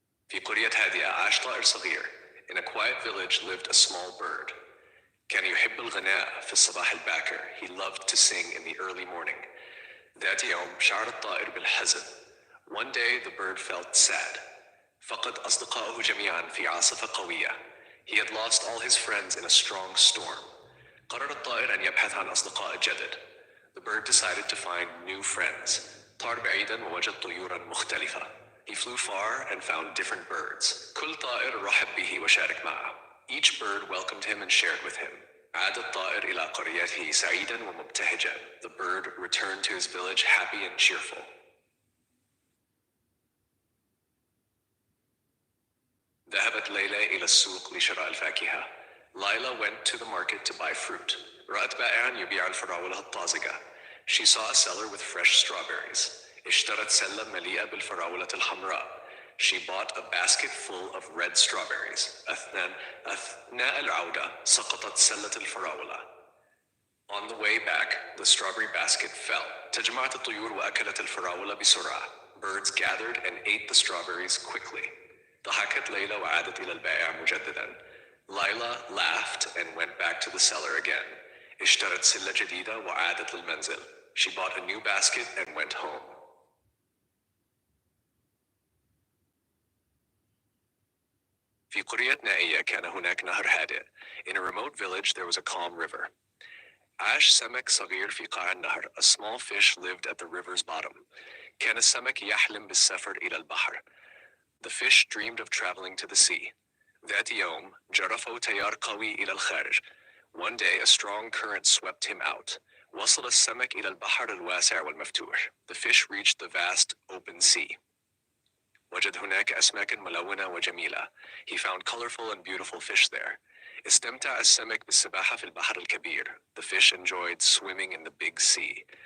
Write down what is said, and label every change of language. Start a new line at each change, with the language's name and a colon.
Arabic: في قرية هادئة عاش طائر صغير.
English: In a quiet village lived a small bird.
Arabic: كان يحب الغناء في الصباح الباكر.
English: He loved to sing in the early morning.
Arabic: ذات يوم شعر الطائر بالحزن.
English: One day the bird felt sad.
Arabic: فقد أصدقائه جميعا في عاصفة قوية.
English: He had lost all his friends in a strong storm.
Arabic: قرر الطائر أن يبحث عن أصدقاء جدد.
English: The bird decided to find new friends.
Arabic: طار بعيدا ووجد طيورا مختلفة.
English: He flew far and found different birds.
Arabic: كل طائر رحب به وشارك معه.
English: Each bird welcomed him and shared with him.
Arabic: عاد الطائر إلى قريته سعيدا ومبتهجا.
English: The bird returned to his village happy and cheerful.
Arabic: ذهبت ليلى إلى السوق لشراء الفاكهة.
English: Lila went to the market to buy fruit.
Arabic: رأت بائعا يبيع الفراولة الطازجة.
English: She saw a seller with fresh strawberries.
Arabic: اشترت سلة مليئة بالفراولة الحمراء.
English: She bought a basket full of red strawberries.
Arabic: أثناء العودة سقطت سلة الفراولة.
English: On the way back, the strawberry basket fell.
Arabic: تجمعت الطيور وأكلت الفراولة بسرعة.
English: Birds gathered and ate the strawberries quickly.
Arabic: ضحكت ليلى وعادت إلى البائع مجددا.
English: Lila laughed and went back to the seller again.
Arabic: اشترت سلة جديدة وعادت للمنزل.
English: She bought a new basket and went home.
Arabic: في قرية نائية كان هناك نهر هادئ.
English: In a remote village there was a calm river.
Arabic: عاش سمك صغير في قاع النهر.
English: A small fish lived at the river's bottom.
Arabic: كان السمك يحلم بالسفر إلى البحر.
English: The fish dreamed of traveling to the sea.
Arabic: ذات يوم جرفه تيار قوي إلى الخارج.
English: One day a strong current swept him out.
Arabic: وصل السمك إلى البحر الواسع والمفتوح.
English: The fish reached the vast open sea.
Arabic: وجد هناك أسماك ملونة وجميلة.
English: He found colorful and beautiful fish there.
Arabic: استمتع السمك بالسباحة في البحر الكبير.
English: The fish enjoyed swimming in the big sea.